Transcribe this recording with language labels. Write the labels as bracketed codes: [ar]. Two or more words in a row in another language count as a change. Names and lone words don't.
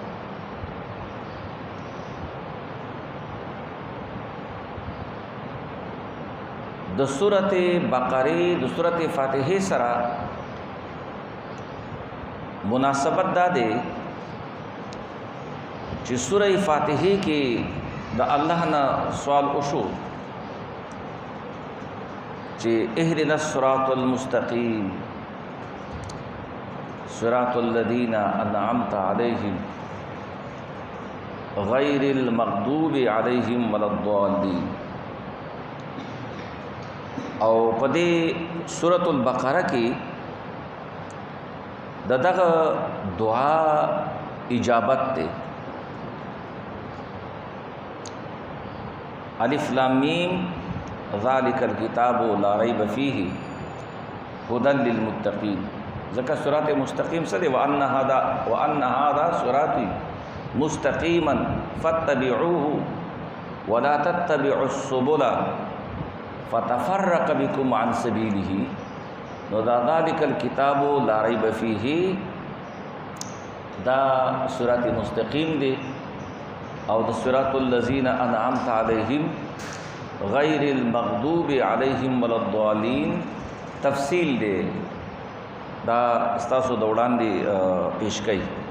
[ps] د سورۃ بقره د سورۃ فاتحه سره مناسبت دا ده چې سورۃ فاتحه کې د الله نه سوال وشو [ar] چې اهدنا الصراط المستقیم صراط الذین انعمت علیہم غیر المغضوب علیہم ولا الضالین. [ps] او پدې سورۃ البقرہ کې دغه دعا اجابت ته الف [ar] لام میم ذالک الکتاب لا ریب فیه هدى للمتقین ذکر صراط مستقیم سره وان هذا صراطی مستقیما فاتبعوه ولا تتبعوا السبل فتفرق بكم عن سبيله [ps] نو دا [ar] ذالک الکتاب لا ریب فیه [ps] دا [ar] صراط مستقیم [ps] دی او د [ar] صراط الذین انعمت علیہم غیر المغضوب علیہم ولا الضالین [ps] تفصیل دی دا استاسو د وړاندې پیش کړي